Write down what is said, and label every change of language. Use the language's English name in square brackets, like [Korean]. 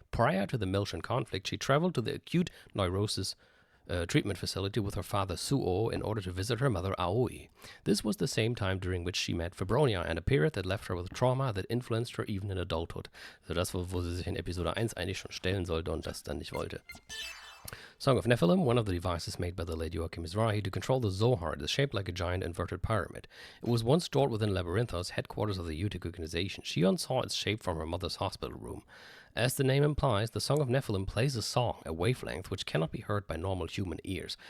[English] Prior to the Miltian conflict, she traveled to the acute neurosis treatment facility with her father Suo in order to visit her mother Aoi. This was the same time during which she met Febronia and a period that left her with trauma that influenced her even in adulthood. [German] Also das, wo sie sich in Episode 1 eigentlich schon stellen sollte und das dann nicht wollte. [English] Song of Nephilim, one of the devices made by the late Joachim Mizrahi to control the Zohar, is shaped like a giant inverted pyramid. It was once stored within Labyrinthos, headquarters of the Utic organization. Shion saw its shape from her mother's hospital room. As the name implies, the Song of Nephilim plays a song, a wavelength, which cannot be heard by normal human ears.